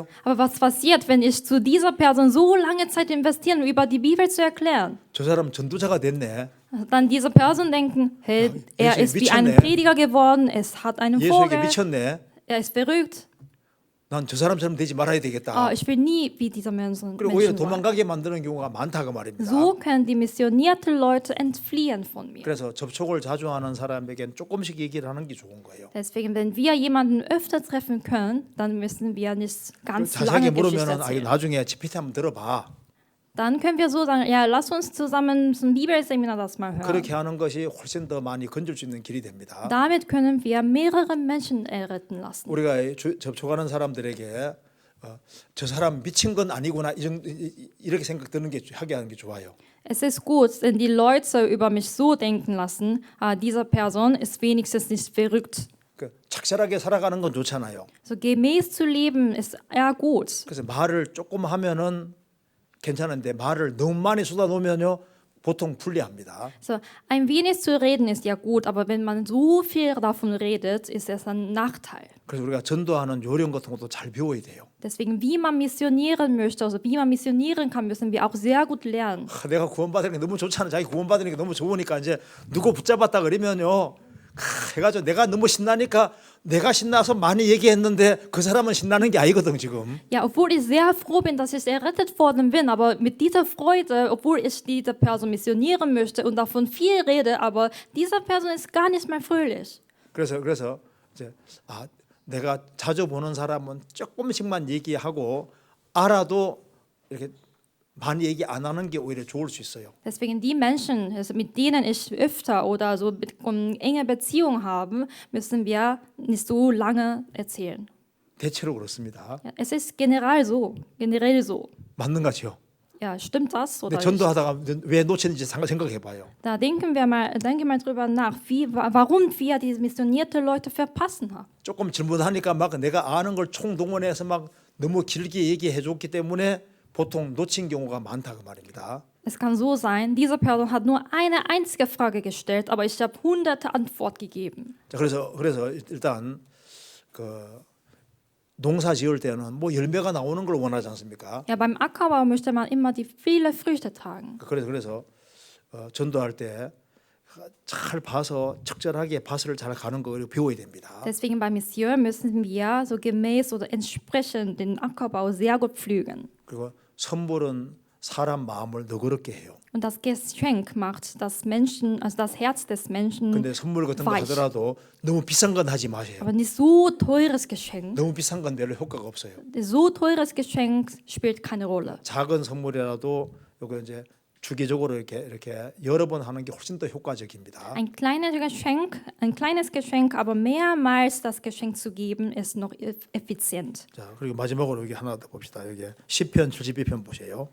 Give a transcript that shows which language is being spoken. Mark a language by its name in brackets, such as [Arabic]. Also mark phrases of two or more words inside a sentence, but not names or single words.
[German] Aber was passiert, wenn ich zu dieser Person so lange Zeit investiere, um über die Bibel zu erklären? [Korean] 저 사람 전도자가 됐네. [German] Dann diese Person denken, hey, er ist wie ein [Korean] 미쳤네. [German] Prediger geworden, es hat einen [Korean] 예수에게 [German] Vogel, [Korean] 미쳤네. [German] er ist verrückt. [Korean] 난 저 사람처럼 되지 말아야 되겠다. [German] Ich will nie wie dieser Menschen [Korean] 그리고 오히려 [German] sein. [Korean] 도망가게 만드는 경우가 많다고 말입니다. [German] So können die missionierten Leute entfliehen von mir. [Korean] 그래서 접촉을 자주 하는 사람에게는 조금씩 얘기를 하는 게 좋은 거예요. [German] Deswegen, wenn wir jemanden öfter treffen können, dann müssen wir nicht ganz [Korean] 자세하게 [German] lange Geschichte [Korean] 물으면 [German] erzählen. [Korean] 나중에 GPT 한번 들어봐. [German] Dann können wir so sagen, ja, lass uns zusammen zum Bibelseminar das mal hören. [Korean] 그렇게 하는 것이 훨씬 더 많이 건질 수 있는 길이 됩니다. [German] Damit können wir mehrere Menschen erretten lassen. [Korean] 우리가 접촉하는 사람들에게 저 사람 미친 건 아니구나 이렇게 생각 드는 게 하게 하는 게 좋아요. [German] Es ist gut, wenn die Leute über mich so denken lassen, diese Person ist wenigstens nicht verrückt. [Korean] 그 착실하게 살아가는 건 좋잖아요. [German] So gemäß zu leben ist eher gut. [Korean] 그래서 말을 조금 하면은 괜찮은데 말을 너무 많이 쏟아놓으면요 보통 불리합니다. [German] So ein wenig zu reden ist ja gut, aber wenn man so viel davon redet, ist es ein Nachteil. [Korean] 그래서 우리가 전도하는 요령 같은 것도 잘 배워야 돼요. [German] Deswegen, wie man missionieren möchte, also wie man missionieren kann, müssen wir auch sehr gut lernen. [Korean] 내가 구원받는 게 너무 좋잖아. 자기 구원받는 게 너무 좋으니까 이제 누구 붙잡았다 그러면요. 해가지고 내가 너무 신나니까 내가 신나서 많이 얘기했는데 그 사람은 신나는 게 아니거든 지금. [German] Ja, obwohl ich sehr froh bin, dass ich errettet worden bin, aber mit dieser Freude, obwohl ich diese Person missionieren möchte und davon viel rede, aber diese Person ist gar nicht mehr fröhlich. [Korean] 그래서 이제 내가 자주 보는 사람은 조금씩만 얘기하고 알아도 이렇게 많이 얘기 안 하는 게 오히려 좋을 수 있어요. [German] Deswegen die Menschen, also mit denen ich öfter oder so enge Beziehungen habe, müssen wir nicht so lange erzählen. [Korean] 대체로 그렇습니다. [German] Ja, es ist generell so. [Korean] 맞는 거죠. [German] Ja, stimmt das oder [Korean] 근데 [German] nicht? [Korean] 전도하다가 왜 놓쳤는지 생각해봐요. [German] Da denke mal drüber nach, warum wir diese missionierte Leute verpassen haben. [Korean] 조금 질문하니까 막 내가 아는 걸 총동원해서 막 너무 길게 얘기해줬기 때문에 보통 놓친 경우가 많다고 말입니다. [German] Es kann so sein, diese Person hat nur eine einzige Frage gestellt, aber ich habe hunderte Antworten gegeben. [Korean] 자, 그래서 일단 그 농사 지을 때는 뭐 열매가 나오는 걸 원하지 않습니까? [German] Ja, beim Ackerbau möchte man immer die viele Früchte tragen. [Korean] 그래서 전도할 때 잘 봐서 적절하게 밭을 잘 가는 거 배워야 됩니다. [German] Deswegen bei Mission müssen wir so gemäß oder entsprechend den Ackerbau sehr gut pflügen. [Korean] 그리고 선물은 사람 마음을 너그럽게 해요. [German] Und das Geschenk macht das Menschen, also das Herz des Menschen [Korean] 근데 선물 같은 거 [German] weich. [Korean] 하더라도 너무 비싼 건 하지 마세요. [German] Aber nicht so teures Geschenk. [Korean] 너무 비싼 건 별로 효과가 없어요. [German] So teures Geschenk spielt keine Rolle. [Korean] 작은 선물이라도 요거 이제 주기적으로 이렇게 여러 번 하는 게 훨씬 더 효과적입니다. [German] Ein kleines Geschenk, aber mehrmals das Geschenk zu geben, ist noch effizient. [Korean] 자, 그리고 마지막으로 여기 하나 더 봅시다. 여기 시편 72편 보세요.